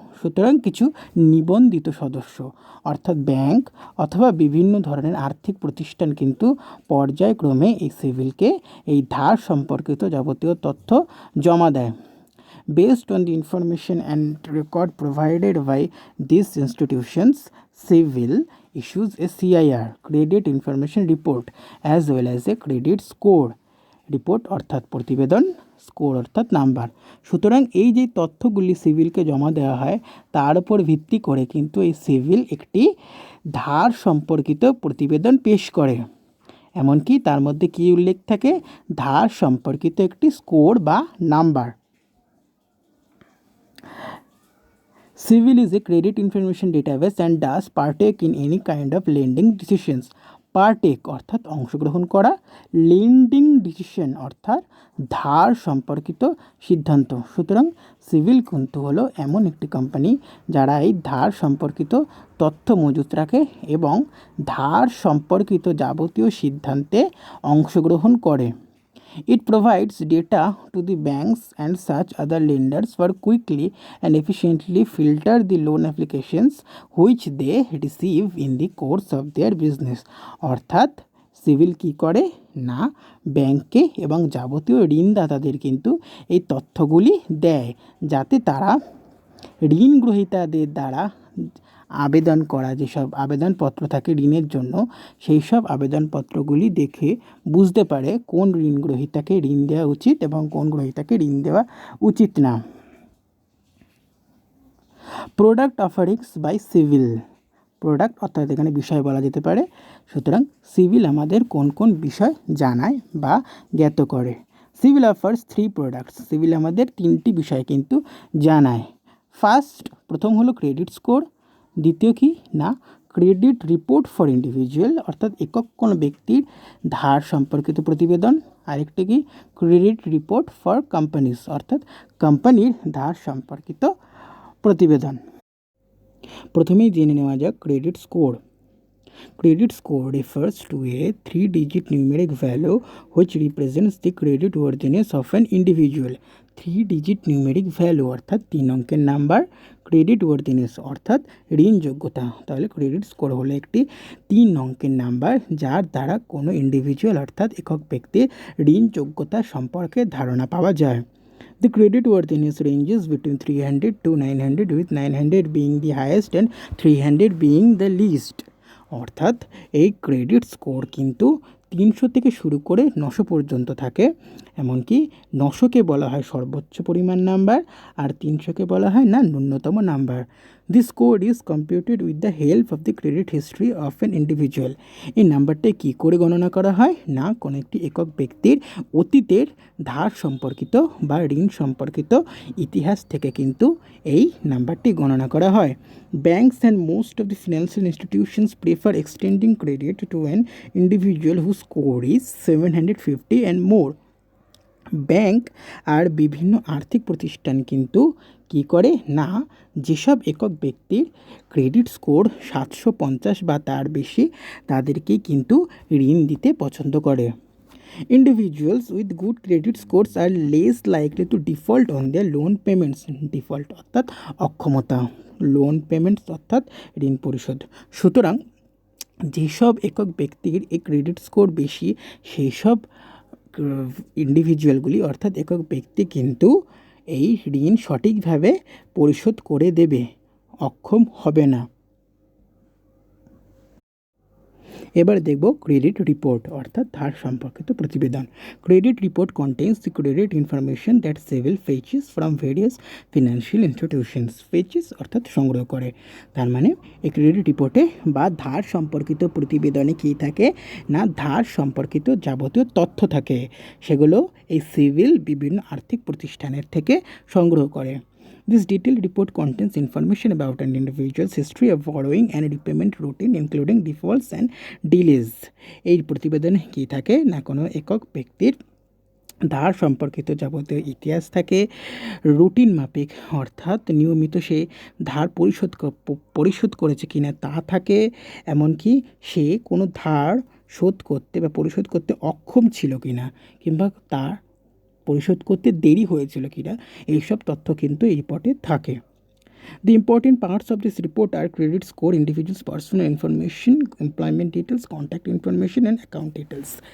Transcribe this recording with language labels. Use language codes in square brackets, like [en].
[bn] সুতরাং কিছু নিবন্ধিত সদস্য অর্থাৎ ব্যাংক অথবা বিভিন্ন ধরনের আর্থিক প্রতিষ্ঠান কিন্তু পর্যায়ক্রমে এই সিভিলকে এই ধার সম্পর্কিত যাবতীয় তথ্য জমা দেয়। [en] Based on the information and record provided by these institutions, CIVIL issues a CIR credit information report as well as a credit score report [bn] অর্থাৎ প্রতিবেদন, স্কোর অর্থাৎ নাম্বার। সুতরাং এই যে তথ্যগুলি সিভিলকে জমা দেওয়া হয় তার উপর ভিত্তি করে কিন্তু এই সিভিল একটি ধার সম্পর্কিত প্রতিবেদন পেশ করে, এমনকি তার মধ্যে কী উল্লেখ থাকে? ধার সম্পর্কিত একটি স্কোর বা number. [en] CIVIL is a credit information database and does partake in any kind of lending decisions। [bn] পার্টেক অর্থাৎ অংশগ্রহণ করা, লেন্ডিং ডিসিশন অর্থাৎ ধার সম্পর্কিত সিদ্ধান্ত। সুতরাং সিভিল কিন্তু হলো এমন একটি কোম্পানি যারা এই ধার সম্পর্কিত তথ্য মজুত রাখে এবং ধার সম্পর্কিত যাবতীয় সিদ্ধান্তে অংশগ্রহণ করে। [en] It provides data to the banks and such other lenders for quickly and efficiently filter the loan applications which they receive in the course of their business। [bn] অর্থাৎ সিভিল কি করে না ব্যাংককে এবং যাবতীয় ঋণদাতাদের কিন্তু এই তথ্যগুলি দেয় যাতে তারা ঋণ গ্রহীতাদের দ্বারা আবেদন করা যেসব আবেদনপত্র থাকে ঋণের জন্য, সেই সব আবেদনপত্রগুলি দেখে বুঝতে পারে কোন ঋণ গ্রহীতাকে ঋণ দেওয়া উচিত এবং কোন গ্রহীতাকে ঋণ দেওয়া উচিত না। [en] product offerings by CIBIL, [bn] product অর্থাৎ এখানে বিষয় বলা যেতে পারে। সুতরাং সিভিল আমাদের কোন কোন বিষয় জানায় বা জ্ঞাত করে। [en] CIBIL offers 3 products. [bn] সিভিল আমাদের 3টি বিষয় কিন্তু জানায়। প্রথম হলো ক্রেডিট স্কোর, দ্বিতীয় কি না [en] credit report for individual [bn] অর্থাৎ একক কোনো ব্যক্তির ধার সম্পর্কিত প্রতিবেদন, আরেকটি কি [en] credit report for companies [bn] অর্থাৎ কোম্পানির ধার সম্পর্কিত প্রতিবেদন। প্রথমেই জেনে নেওয়া যাক credit score. [en] Credit score refers to a 3-digit numeric value which represents the credit worthiness of an individual। 3-digit numeric value [bn] অর্থাৎ 3 অঙ্কের নাম্বার, ক্রেডিট ওয়ার্থিনেস অর্থাৎ ঋণ যোগ্যতা। তাহলে ক্রেডিট স্কোর হলো একটি 3 অঙ্কের নাম্বার যার দ্বারা কোনো ইন্ডিভিজুয়াল অর্থাৎ একক ব্যক্তির ঋণ যোগ্যতা সম্পর্কে ধারণা পাওয়া যায়। [en] The credit worthiness ranges between 300 to 900 with 900 being the highest and 300 being the least। [bn] অর্থাৎ এই ক্রেডিট স্কোর কিন্তু 300 থেকে শুরু করে 900 পর্যন্ত থাকে, এমনকি 900কে বলা হয় সর্বোচ্চ পরিমাণ নাম্বার আর 300কে বলা হয় না ন্যূনতম number. [en] The score is computed with the help of the credit history of an individual. [bn] এই নাম্বারটা কী করে গণনা করা হয় না কোনো একটি একক ব্যক্তির অতীতের ধার সম্পর্কিত বা ঋণ সম্পর্কিত ইতিহাস থেকে কিন্তু এই নাম্বারটি গণনা করা হয়। [en] Banks and most of the financial institutions prefer extending credit to an individual whose score is 750 and more। [bn] Bank আর বিভিন্ন আর্থিক প্রতিষ্ঠান কিন্তু কি করে না যেসব একক ব্যক্তির ক্রেডিট স্কোর 750 বা তার বেশি তাদেরকেই কিন্তু ঋণ দিতে পছন্দ করে। [en] Individuals with good credit scores are less likely to default on their loan payments. [bn] Default অর্থাৎ অক্ষমতা, লোন পেমেন্টস অর্থাৎ ঋণ পরিশোধ। সুতরাং যেসব একক ব্যক্তির এই ক্রেডিট স্কোর বেশি সেই সব ইন্ডিভিজুয়ালগুলি অর্থাৎ একক ব্যক্তি কিন্তু এই ঋণ সঠিকভাবে পরিশোধ করে দেবে, অক্ষম হবে না। এবার দেখব ক্রেডিট রিপোর্ট অর্থাৎ ধার সম্পর্কিত প্রতিবেদন। [en] Credit report contains the credit information that CIBIL fetches from various financial institutions. [bn] ফেচেস অর্থাৎ সংগ্রহ করে, তার মানে এই ক্রেডিট রিপোর্টে বা ধার সম্পর্কিত প্রতিবেদনে কী থাকে না, ধার সম্পর্কিত যাবতীয় তথ্য থাকে, সেগুলো এই সিভিল বিভিন্ন আর্থিক প্রতিষ্ঠানের থেকে সংগ্রহ করে। [en] This detailed report contains information about an individual's history of borrowing and repayment routine, including defaults and delays. [bn] এই প্রতিবেদনে কী থাকে না, কোনো একক ব্যক্তির ধার সম্পর্কিত যাবতীয় ইতিহাস থাকে, রুটিন মাফিক অর্থাৎ নিয়মিত সে ধার পরিশোধ করেছে কিনা তা থাকে, এমনকি সে কোনো ধার শোধ করতে বা পরিশোধ করতে অক্ষম ছিল কিনা কিংবা তার পরিশোধ করতে দেরি হয়েছিল কিনা, এইসব তথ্য কিন্তু এই রিপোর্টে থাকে। [en] The important parts of this report are credit score, individuals' personal information, employment details, contact information and account details.